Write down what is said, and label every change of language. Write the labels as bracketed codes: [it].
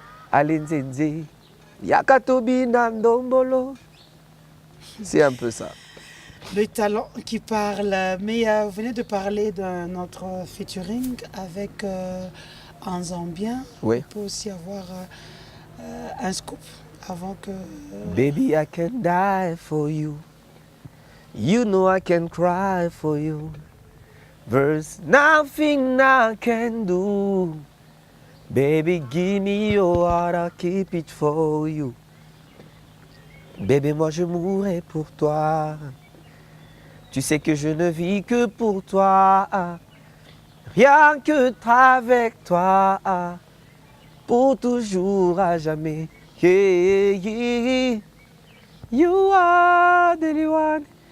[ln] Allez nzenze, yakatobi na ndombolo. [fr] C'est un peu ça. Le talent qui parle. Mais vous venez de parler de notre featuring avec un Zambien. Oui. Il peut aussi avoir un scoop avant que... [en] Baby, I can die for you. You know I can cry for you. There's nothing I can do. Baby, give me your heart, I'll keep it for you. [fr] Bébé, moi je mourrai pour toi. Tu sais que je ne vis que pour toi. Rien que être avec toi. Pour toujours à jamais. [en] Yeah, yeah. You are the only one.